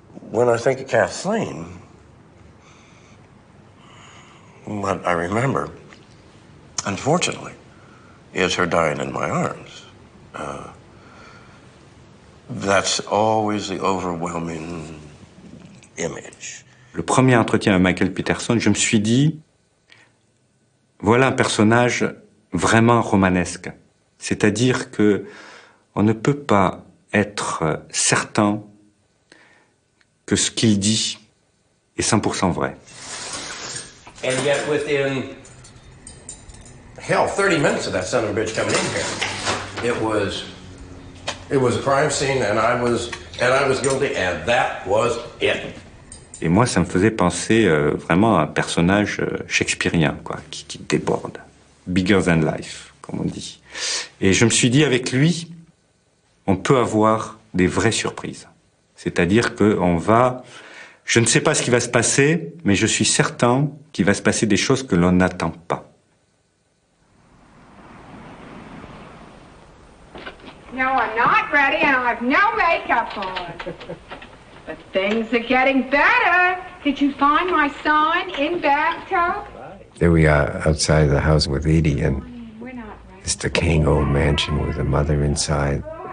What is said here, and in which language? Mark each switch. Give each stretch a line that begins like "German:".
English: When I think of Kathleen, what I remember, unfortunately, is her dying in my arms. That's always the overwhelming image.
French: Le premier entretien avec Michael Peterson, je me suis dit, voilà un personnage vraiment romanesque. C'est-à-dire que on ne peut pas être certain que ce qu'il dit est 100% vrai.
English: And yet within, 30 minutes of that son of a bitch coming in here, it was a crime scene and I was guilty and that was it.
French: Et moi, ça me faisait penser vraiment à un personnage shakespearien, quoi, qui déborde.
English: Bigger than life,
French: comme on dit. Et je me suis dit, avec lui, on peut avoir des vraies surprises. C'est-à-dire qu'on va... Je ne sais pas ce qui va se passer, mais je suis certain qu'il va se passer des choses que l'on n'attend pas.
English: No, I'm not ready and I have no makeup on. But things are getting better. Did you find my sign in bathtub? There we are outside the house with Edie, and this decaying old mansion with a mother inside.